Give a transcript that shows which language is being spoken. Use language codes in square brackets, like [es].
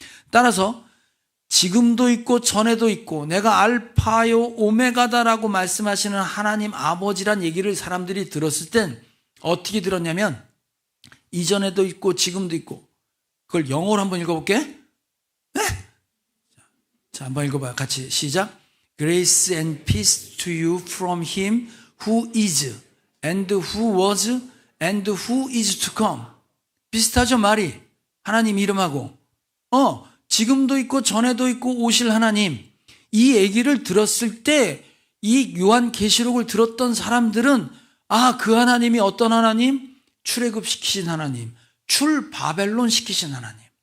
[ko] 따라서 지금도 있고 전에도 있고 내가 알파요 오메가다라고 말씀하시는 하나님 아버지란 얘기를 사람들이 들었을 땐 어떻게 들었냐면 이전에도 있고 지금도 있고, 그걸 영어로 한번 읽어볼게. 네? 자, 한번 읽어봐요. 같이 시작. [en] Grace and peace to you from him who is and who was and who is to come. [ko] 비슷하죠, 말이. 하나님 이름하고 지금도 있고 전에도 있고 오실 하나님. 이 얘기를 들었을 때 이 요한계시록을 들었던 사람들은 그 하나님이 어떤 하나님? 출애굽 시키신 하나님, 출바벨론 시키신 하나님.